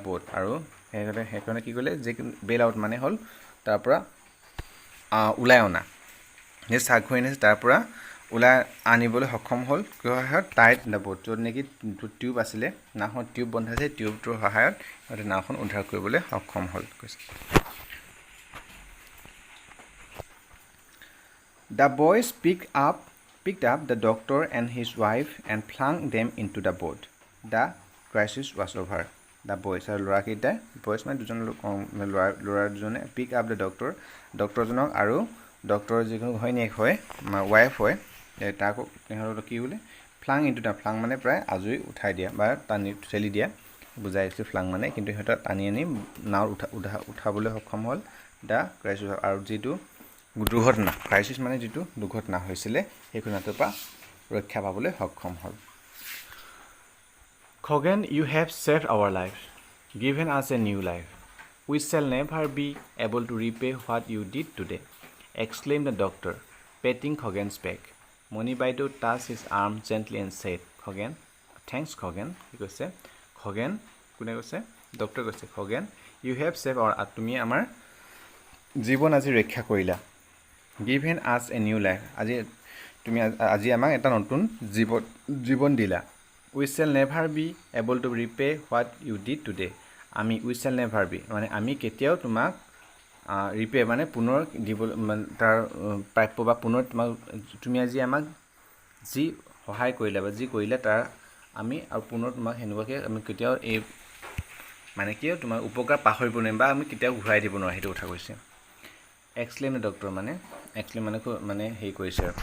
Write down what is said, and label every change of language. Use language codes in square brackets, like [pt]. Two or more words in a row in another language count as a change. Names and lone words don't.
[as] বোট আৰু সেইকাৰণে কি কৰিলে যে [en] bail out [as] মানে হ'ল তাৰ পৰা ওলাই অনা যে চাকঘূৰি আছে তাৰ পৰা ওলাই আনিবলৈ সক্ষম হ'ল সহায়ত [en] tight the boat [as] য'ত নেকি টিউব আছিলে নাওখন টিউব বন্ধা আছে টিউবটোৰ সহায়ত সিহঁতে নাওখন উদ্ধাৰ কৰিবলৈ সক্ষম হ'ল কৈছে [en] the boys picked up the doctor and his wife and flung them into the boat. The crisis was over. The boys [as] আৰু ল'ৰাকেইটাই বয়জ মানে দুজন ল'ৰা দুজনে [en] pick up the [as] ডক্টৰজনক আৰু ডক্টৰৰ যিখন ঘৈণীয়েক হয় ৱাইফ হয় তাকো সিহঁতৰ কি বোলে [en] flung into the [as] ফ্লাং মানে প্ৰায় আজৰি উঠাই দিয়া বা টানি ঠেলি দিয়া বুজাইছে ফ্লাং মানে কিন্তু সিহঁতৰ টানি আনি নাৱত উঠাবলৈ সক্ষম হ'ল [en] the crisis [as] আৰু যিটো দুৰ্ঘটনা ক্ৰাইচিছ মানে যিটো দুৰ্ঘটনা হৈছিলে সেই ঘটনাটোৰ পৰা ৰক্ষা পাবলৈ সক্ষম হ'ল [en] Khoghen, you have saved our life, given us a new life. We shall never be able to repay what you did today, exclaimed the doctor, patting Khoghen's back. Monibaidu touched his arm gently and said, Khoghen, thanks Khoghen, he said. [as] Khoghen, kune kose? Doctor kose, Khoghen, [en] you have saved our [as] atumi amar জীৱন আজি ৰক্ষা কৰিলা [en] given us a new life [as] আজি আমাক এটা নতুন জীৱন দিলা [en] we shall never be able to repay what you did today we shall never be [as] মানে আমি কেতিয়াও তোমাক ৰিপে মানে পুনৰ দিব তাৰ প্ৰাপ্য বা পুনৰ তুমি আজি আমাক যি সহায় কৰিলা বা যি কৰিলা তাৰ আমি আৰু পুনৰ তোমাক হেনুৱাকে আমি কেতিয়াও এই মানে কিয় তোমাৰ উপকাৰ পাহৰিব নোৱাৰিম বা আমি কেতিয়াও ঘূৰাই দিব নোৱাৰিম সেইটো কথা কৈছে [en] explain doctor [as] মানে হেৰি কৰিছে